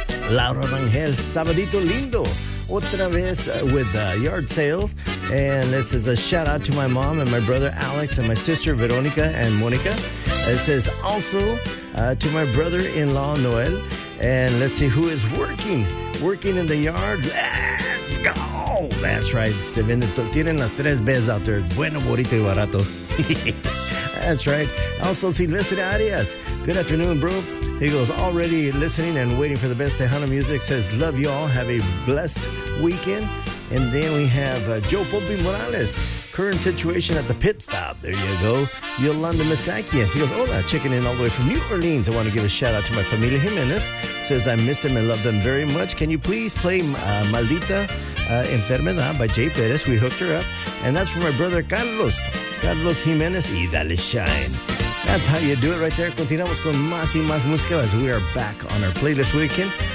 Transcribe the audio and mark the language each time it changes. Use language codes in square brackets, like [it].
[en] Laura Rangel, Sabadito Lindo, [es] otra vez [en] with yard sales. And this is a shout out to my mom and my brother Alex and my sister Veronica and Monica. It says also to my brother-in-law Noel. And let's see who is working in the yard. Let's go. That's right. [es] Se venden, tienen las tres B's [en] out there. [es] Bueno, bonito y barato. [en] That's right. Also, Silvestre Arias. Good afternoon, bro. He goes, already listening and waiting for the best Tejano music. Says, love you all. Have a blessed weekend. And then we have Joe Popi Morales. Current situation at the pit stop. There you go. Yolanda Misakian. He goes, hola, checking in all the way from New Orleans. I want to give a shout out to my familia Jimenez. Says, I miss them and love them very much. Can you please play Maldita Enfermedad by Jay Perez? We hooked her up. And that's for my brother Carlos. Carlos Jimenez y Dale Shine. That's how you do it right there. [es] Continuamos con más y más música [en] as we are back on our playlist weekend.